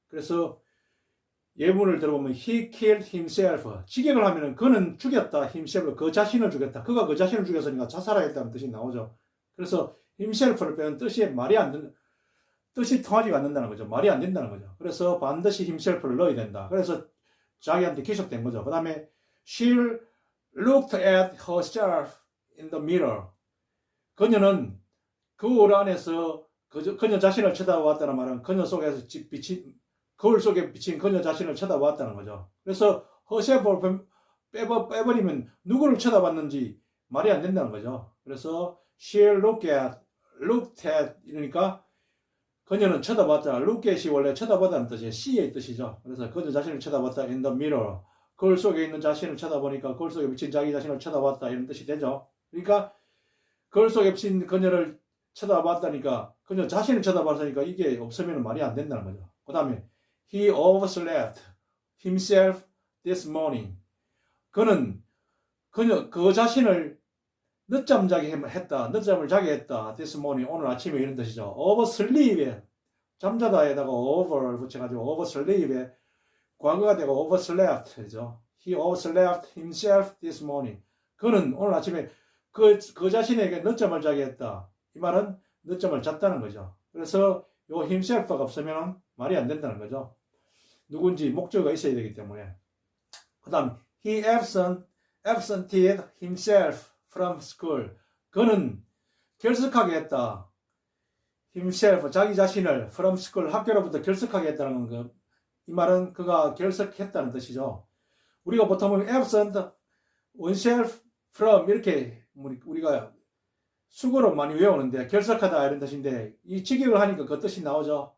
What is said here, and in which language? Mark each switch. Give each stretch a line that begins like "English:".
Korean: 그래서 예문을 들어보면
English: he killed himself,
Korean: 직역을 하면은 그는 죽였다, himself 그 자신을 죽였다, 그가 그 자신을 죽였으니까 자살하였다는 뜻이 나오죠. 그래서 himself를 빼는 뜻이 말이 안 되는, 뜻이 통하지가 않는다는 거죠. 말이 안 된다는 거죠. 그래서 반드시 himself를 넣어야 된다. 그래서 자기한테 기속된 거죠.
English: 그 다음에 she looked at herself in the mirror.
Korean: 그녀는 거울 안에서 그녀 자신을 쳐다보았다는 말은 그녀 속에서 비친, 거울 속에 비친 그녀 자신을 쳐다보았다는 거죠. 그래서 herself를 빼버리면 누구를 쳐다봤는지 말이 안 된다는 거죠. 그래서
English: she looked at
Korean: 이러니까 그녀는 쳐다봤다. look at이 원래 쳐다보다는 뜻이에요. see의 뜻이죠. 그래서 그녀 자신을 쳐다봤다.
English: in the mirror.
Korean: 거울 속에 있는 자신을 쳐다보니까 거울 속에 비친 자기 자신을 쳐다봤다. 이런 뜻이 되죠. 그러니까 거울 속에 비친 그녀를 쳐다봤다니까, 그녀 자신을 쳐다봤으니까 이게 없으면 말이 안 된다는 거죠.
English: 그 다음에 he overslept himself this morning.
Korean: 그는 그 자신을 늦잠 자게 했다. 늦잠을 자게 했다.
English: this morning,
Korean: 오늘 아침에 이런 뜻이죠. oversleep에 잠자다에다가 over를 붙여가지고 oversleep에 과거가 되고 overslept죠.
English: he overslept himself this morning.
Korean: 그는 오늘 아침에 그 자신에게 늦잠을 자게 했다. 이 말은 늦잠을 잤다는 거죠. 그래서 요 himself가 없으면 말이 안 된다는 거죠. 누군지 목적어가 있어야 되기 때문에.
English: 그 다음 he absented himself from school.
Korean: 그는 결석하게 했다. himself, 자기 자신을
English: from school,
Korean: 학교로부터 결석하게 했다는 거. 이 말은 그가 결석했다는 뜻이죠. 우리가 보통 보면
English: absent oneself from
Korean: 이렇게 우리가 수고로 많이 외우는데 결석하다 이런 뜻인데, 이 직역을 하니까 그 뜻이 나오죠.